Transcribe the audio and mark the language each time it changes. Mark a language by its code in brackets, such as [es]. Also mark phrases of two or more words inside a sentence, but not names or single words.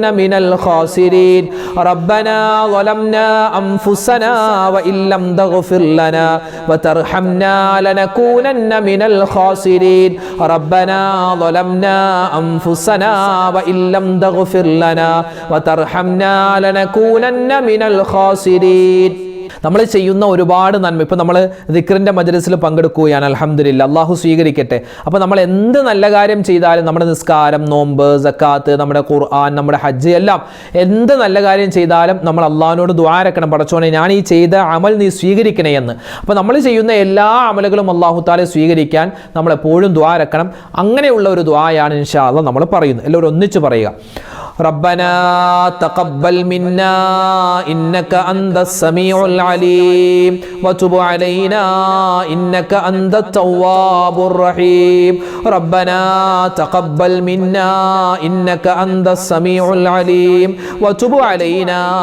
[ar] من الخاسرين ربنا ظلمنا أنفسنا وإن لم تغفر لنا وترحمنا لنكونن من الخاسرين ربنا ظلمنا أنفسنا وإن لم تغفر لنا وترحمنا لنكونن من الخاسرين [ml] നമ്മൾ ചെയ്യുന്ന ഒരുപാട് നന്മ, ഇപ്പോൾ നമ്മൾ ദിക്റിൻ്റെ മജ്‌ലിസിൽ പങ്കെടുക്കുകയാണ്, അൽഹംദുലില്ലാ, അള്ളാഹു സ്വീകരിക്കട്ടെ. അപ്പോൾ നമ്മൾ എന്ത് നല്ല കാര്യം ചെയ്താലും, നമ്മുടെ നിസ്കാരം, നോമ്പ്, സക്കാത്ത്, നമ്മുടെ ഖുർആൻ, നമ്മുടെ ഹജ്ജ്, എല്ലാം എന്ത് നല്ല കാര്യം ചെയ്താലും നമ്മൾ അള്ളാഹുവിനോട് ദുആ രക്കണം, പടച്ചോനെ ഞാൻ ഈ ചെയ്ത അമൽ നീ സ്വീകരിക്കണേ എന്ന്. അപ്പോൾ നമ്മൾ ചെയ്യുന്ന എല്ലാ അമലുകളും അള്ളാഹു തആല സ്വീകരിക്കാൻ നമ്മൾ എപ്പോഴും ദുആ രക്കണം. അങ്ങനെയുള്ള ഒരു ദുആയാണ് [ar] إن شاء الله [ml] നമ്മൾ പറയുന്നത്. എല്ലാവരും ഒന്നിച്ച് പറയുക. [ar] ربنا تقبل منا إنك أنت السميع العليم وتب علينا إنك أنت التواب الرحيم ربنا تقبل منا إنك أنت السميع العليم وتب علينا